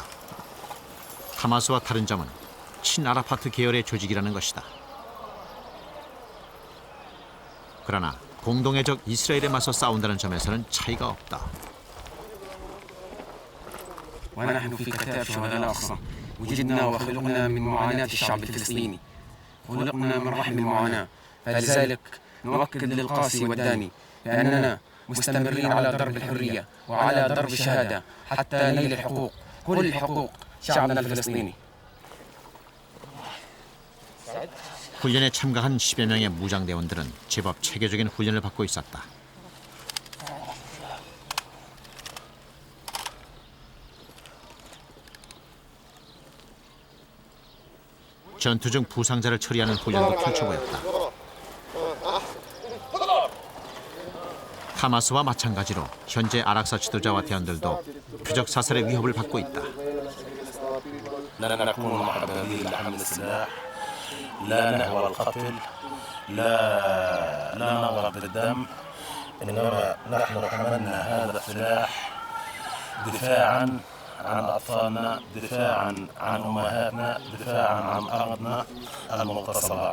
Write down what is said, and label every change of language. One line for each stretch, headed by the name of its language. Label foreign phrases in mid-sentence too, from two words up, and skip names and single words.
Korean: 하마스와 다른 점은 친아라파트 계열의 조직이라는 것이다. 그러나 공동의 적 이스라엘에 맞서 싸운다는 점에서는 차이가 없다.
Arabic: ونحن في كتاب شهداء الأقصى وجدنا وخلقنا من معاناة الشعب الفلسطيني، خلقنا من رحم المعاناة، فلذلك نؤكد للقاسي والداني بأننا مستمرين على درب الحرية وعلى درب الشهادة حتى نيل الحقوق، كل حقوق شعبنا الفلسطيني.
Korean: 훈련에 참가한 10여 명의 무장대원들은 제법 체계적인 훈련을 받고 있었다. 전투 중 부상자를 처리하는 훈련도 펼쳐보였다. 하마스와 마찬가지로 현재 아락사 지도자와 대원들도 표적 사살의 위협을 받고 있다.
Arabic: لا نكون محببين لحمل السلاح، لا نهوى القتل، لا نرغب بالدم، إنما نحن حملنا هذا السلاح دفاعا عن أطفالنا، دفاعا عن أمهاتنا، دفاعا عن أرضنا المغتصبة.